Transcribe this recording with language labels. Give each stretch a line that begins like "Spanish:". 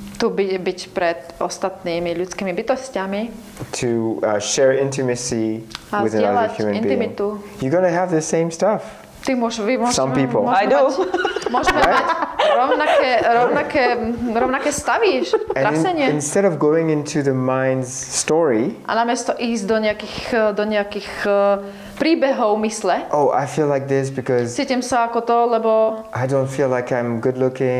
Slovak: Tu byť pred ostatnými ľudskými bytostiami.
English: To share intimacy with another human
Slovak: intimitu.
English: being. You're gonna have the same stuff. Some people. I do.
Slovak: Môžeme mať rovnaké stavy, trasenie.
English: Instead of going into the mind's story,
Slovak: a namiesto ísť do nejakých príbehov mysle.
English: Oh, I feel like this because
Slovak: cítim sa ako to, lebo
English: I don't feel like I'm good looking.